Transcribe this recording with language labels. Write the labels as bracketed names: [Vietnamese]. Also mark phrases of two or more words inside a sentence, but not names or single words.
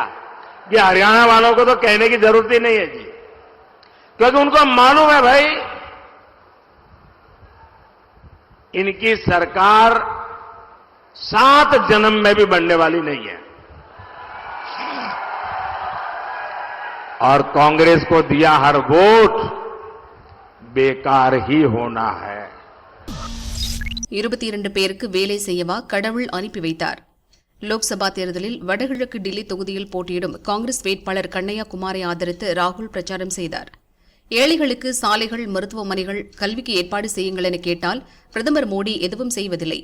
[Hindi] ये हरियाणा वालों को तो कहने की जरूरत ही नहीं है जी, क्योंकि उनको मालूम है भाई इनकी सरकार 7 जन्म में भी बनने वाली नहीं है और कांग्रेस को दिया हर वोट बेकार ही होना है. [Tamil] 22 பேருக்கு வேலை செய்யவா கடவுள் அனுப்பி வைத்தார். லோக்சபா தேர்தலில் வடகிழக்கு டில்லி தொகுதியில் போட்டியிடும் காங்கிரஸ் வேட்பாளர் கண்ணையா குமாரை ஆதரித்து ராகுல் பிரச்சாரம் செய்தார். ஏழைகளுக்கு சாலைகள், மருத்துவமனைகள், கல்விக்கு ஏற்பாடு செய்யுங்கள் என கேட்டால் பிரதமர் மோடி எதுவும் செய்வதில்லை.